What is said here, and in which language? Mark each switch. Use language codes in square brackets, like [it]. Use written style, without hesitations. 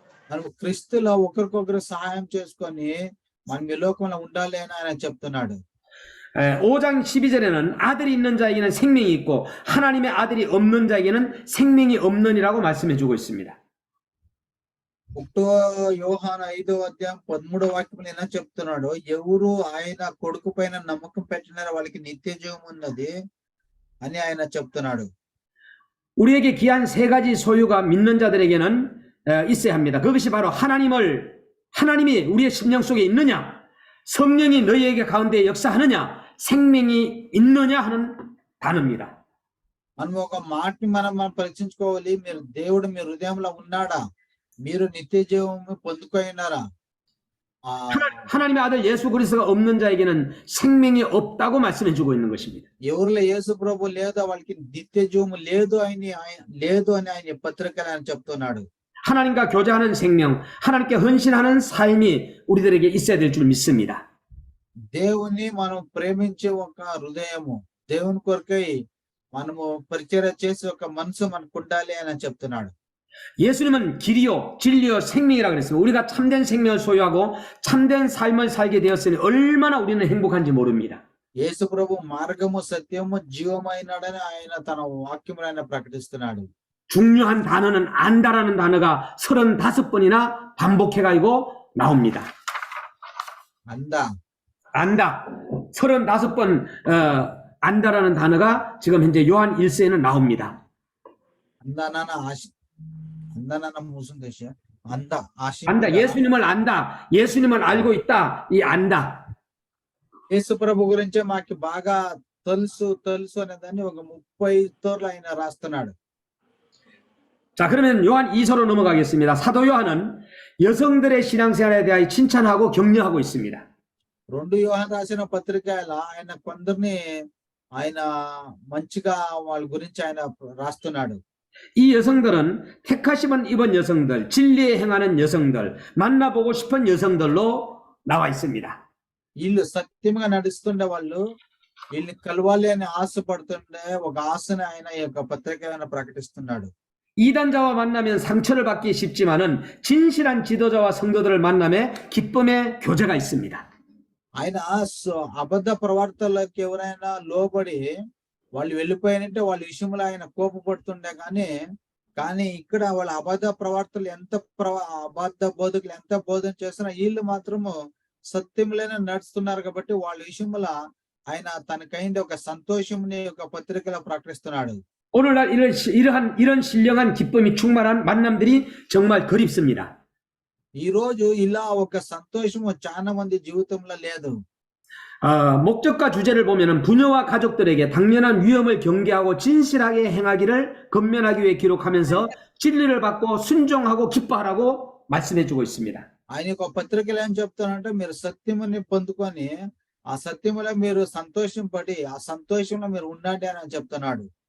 [te] మనం క్రీస్తులో ఒకరికొకరు సహాయం చేసుకొని మనం ఈ లోకంలో ఉండాలి అని ఆయన చెప్తున్నాడు. [ko] 5장 12절에는 아들이 있는 자에게는 생명이 있고 하나님의 아들이 없는 자에게는 생명이 없느니라고 말씀해 주고 있습니다. [te] ఒకటో యోహాను 5వ అధ్యాయం 13వ వాక్యంలో ఎలా చెప్తున్నాడు, ఎవరు ఆయన కొడుకు పైన నమ్మకం పెట్టినారో వాళ్ళకి నిత్య జీవం ఉన్నది అని ఆయన చెప్తున్నాడు. [ko] 우리에게 귀한 세 가지 소유가 믿는 자들에게는 있어야 합니다. 그것이 바로 하나님이 우리의 심령 속에 있느냐, 성령이 너희에게 가운데 역사하느냐, 생명이 있느냐 하는 단어입니다. [te] మనం ఒక మాటని మనం పరీక్షించుకోవాలి. మీరు దేవుడు మీ హృదయంలో ఉన్నాడా, మీరు నిత్య జీవం పొందుకోయినారా? [ko] 하나님의 아들 예수 그리스도가 없는 자에게는 생명이 없다고 말씀해 주고 있는 것입니다. [te] ఎవరిలో యేసు ప్రభు లేదో వాళ్ళకి నిత్య జీవం లేదు అని ఆయన పత్రికలు ఆయన చెప్తున్నాడు. [ko] 하나님과 교제하는 생명, 하나님께 헌신하는 삶이 우리들에게 있어야 될 줄 믿습니다. [te] దేవుని మనం ప్రేమించే ఒక హృదయము, దేవుని కొరకై మనము పరిచర్య చేసే ఒక మనసు మనకు ఉండాలి అని చెప్తున్నాడు. [ko] 예수님은 길이요 진리요 생명이라 그랬습니다. 우리가 참된 생명을 소유하고 참된 삶을 살게 되었으니 얼마나 우리는 행복한지 모릅니다. [te] యేసు ప్రభు మార్గము సత్యము జీవమైనాడని ఆయన తన వాక్యములో ఆయన ప్రకటిస్తున్నాడు. [ko] 중요한 단어는 안다라는 단어가 35번이나 반복해가지고 나옵니다. 안다 35번 안다라는 단어가 지금 현재 요한 1서에는 나옵니다. 안다나는 무슨 뜻이야? 안다 예수님을 안다, 예수님을 알고 있다, 이 안다. [te] యేసు ప్రభు గురించి మాకు బాగా తెలుసు అనే దాన్ని ఒక 30 తోర్లు ఆయన రాస్తున్నాడు. [ko] 자, 그러면 요한 2서로 넘어가겠습니다. 사도 요한은 여성들의 신앙생활에 대하여 칭찬하고 격려하고 있습니다. [te] 2 యోహాను రాసిన పత్రికలో ఆయన కొందరిని ఆయన మంచిగా వాళ్ళ గురించి ఆయన రాస్తున్నాడు. [ko] 이 여성들은 택하심은 입은 여성들, 진리에 행하는 여성들, 만나보고 싶은 여성들로 나와 있습니다. [te] వీళ్ళు సత్యంగా నడుస్తుండే వాళ్ళు, వీళ్ళని కలవాలి అని ఆశపడుతుండే ఒక ఆశని ఆయన ఈ యొక్క పత్రిక ప్రకటిస్తున్నాడు. [ko] 이단자와 만나면 상처를 받기 쉽지만은 진실한 지도자와 성도들을 만남에 기쁨의 교제가 있습니다. [te] ఆయన అబద్ధ ప్రవర్తనలకు ఎవరైనా లోబడి వాళ్ళు వెళ్ళిపోయినంటే వాళ్ళ విషయంలో ఆయన కోపపడుతుండే కానీ ఇక్కడ వాళ్ళ అబద్ధ ప్రవర్తనలు అబద్ధ బోధకులు ఎంత బోధన చేస్తున్నా వీళ్ళు మాత్రము సత్యంలోనే నడుస్తున్నారు కాబట్టి వాళ్ళ విషయంలో ఆయన తనకైంది ఒక సంతోషంని ఒక పత్రికలో ప్రకటిస్తున్నాడు. [ko] 오늘날 이런 신령한 기쁨이 충만한 만남들이 정말 그립습니다. [te] ఈ రోజు ఇలా ఒక సంతోషము చాలా మంది జీవితంలో లేదు. [ko] 목적과 주제를 보면은 부녀와 가족들에게 당면한 위험을 경계하고 진실하게 행하기를 근면하기 위해 기록하면서 진리를 받고 순종하고 기뻐하라고 말씀해 주고 있습니다. [te] ఆయన ఒక పత్రికలో ఏం చెప్తానంటే మీరు సత్యముని పొందుకొని ఆ సత్యములో మీరు సంతోషం పడి ఆ సంతోషంలో మీరు ఉండండి అని చెప్తున్నాడు.